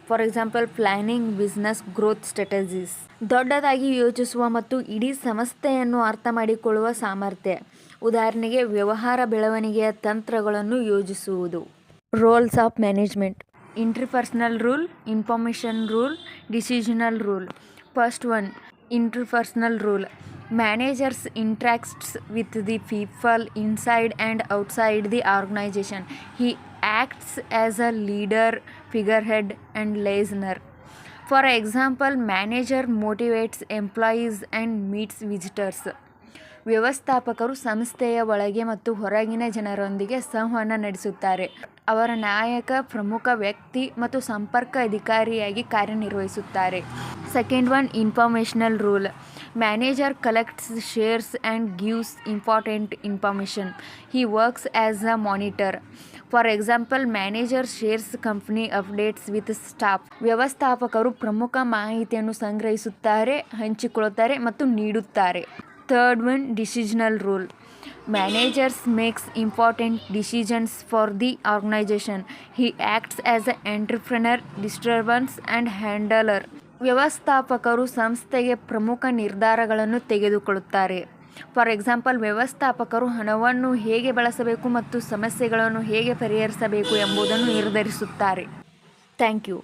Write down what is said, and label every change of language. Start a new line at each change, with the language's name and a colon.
English: For example, planning business growth strategies.
Kannada: ದೊಡ್ಡದಾಗಿ ಯೋಚಿಸುವ ಮತ್ತು ಇಡೀ ಸಂಸ್ಥೆಯನ್ನು ಅರ್ಥ ಮಾಡಿಕೊಳ್ಳುವ ಸಾಮರ್ಥ್ಯ. ಉದಾಹರಣೆಗೆ, ವ್ಯವಹಾರ ಬೆಳವಣಿಗೆಯ ತಂತ್ರಗಳನ್ನು ಯೋಜಿಸುವುದು.
English: Roles of management: interpersonal role, information role, decisional role. First one interpersonal role. Managers interacts with the people inside and outside the organization. He acts as a leader, figurehead, and listener. For example, manager motivates employees and meets visitors.
Kannada: ವ್ಯವಸ್ಥಾಪಕರು ಸಂಸ್ಥೆಯ ಒಳಗೆ ಮತ್ತು ಹೊರಗಿನ ಜನರೊಂದಿಗೆ ಸಂವಹನ ನಡೆಸುತ್ತಾರೆ. ಅವರ ನಾಯಕ, ಪ್ರಮುಖ ವ್ಯಕ್ತಿ ಮತ್ತು ಸಂಪರ್ಕ ಅಧಿಕಾರಿಯಾಗಿ ಕಾರ್ಯನಿರ್ವಹಿಸುತ್ತಾರೆ.
English: Second one informational role. Manager collects, shares and gives important information. He works as a monitor. For example, manager shares company updates with staff.
Kannada: ವ್ಯವಸ್ಥಾಪಕರು ಪ್ರಮುಖ ಮಾಹಿತಿಯನ್ನು ಸಂಗ್ರಹಿಸುತ್ತಾರೆ, ಹಂಚಿಕೊಳ್ಳುತ್ತಾರೆ ಮತ್ತು ನೀಡುತ್ತಾರೆ.
English: Third one decisional role. Managers makes important decisions for the organization. He acts as an entrepreneur, disturbance and handler.
Kannada: ವ್ಯವಸ್ಥಾಪಕರು ಸಂಸ್ಥೆಗೆ ಪ್ರಮುಖ ನಿರ್ಧಾರಗಳನ್ನು ತೆಗೆದುಕೊಳ್ಳುತ್ತಾರೆ.
English: for example,
Kannada: ವ್ಯವಸ್ಥಾಪಕರು ಹಣವನ್ನು ಹೇಗೆ ಬಳಸಬೇಕು ಮತ್ತು ಸಮಸ್ಯೆಗಳನ್ನು ಹೇಗೆ ಪರಿಹರಿಸಬೇಕು ಎಂಬುದನ್ನು ನಿರ್ಧರಿಸುತ್ತಾರೆ.
English: Thank you.